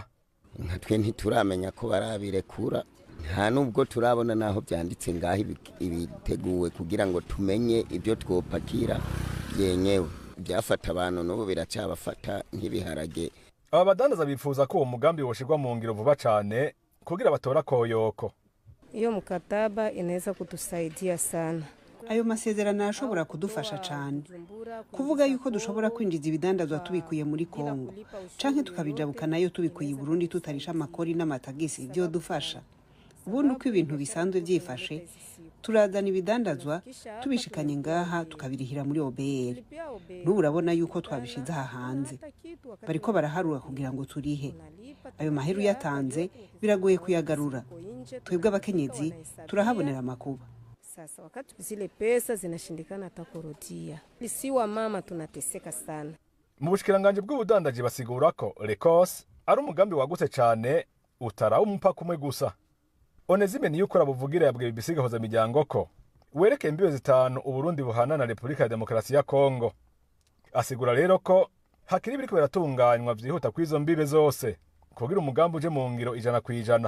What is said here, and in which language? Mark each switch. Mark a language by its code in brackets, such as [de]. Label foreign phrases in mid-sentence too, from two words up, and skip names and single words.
[rn] Natwe ntituramenya ko barabirekura, nta nubwo turabona naho byanditse ngaho ibiteguwe kugira ngo tumenye ibyo twopakira byenyewe. Byafata abantu n'ubu biracabafata nk'ibiharage. Aba badandaza bifuza ko uwo mugambi woshirwa mu ngiro vuba cane kugira batora koyoko. [sw] Iyo mkataba inaweza kutusaidia sana. [rn] Ayo masezerano ashobora kudufasha cyane kuvuga yuko dushobora kwinjiza ibidandazwa tubikuye muri Kongo canke tukabijabuka nayo tubikuye i Burundi tutarisha amakori n'amatagisi. Ibyo dufasha ubundi uko ibintu bisanzwe byifashe, turazana ibidandazwa tubishikanye ngaha tukabirihira muri OBR. N'ubu urabona yuko twabishize aha hanze, bariko baraharura kugira ngo turihe. Ayo maheru yatanze biragoye kuyagarura, twebwe abakenyezi turahabonera amakuba. [sw] Sasa wakati zile pesa zinashindikana hata kurudia, si wa mama tunateseka sana. [rn] Mu bushikiranganje bw'ubudandaji basigura ko Rekos ari umugambi wagutse cyane utaraho umupaka umwe gusa. Onezime Niyukora buvugira yabwiye BBC Gahoza Miryango ko wereke imbibe 5 Uburundi buhana na Republika ya Demokarasi ya Kongo. Asigura rero ko hakiri biriko biratunganywa vyihuta kwizo mbibe zose kugira umugambi uje mu ngiro 100%.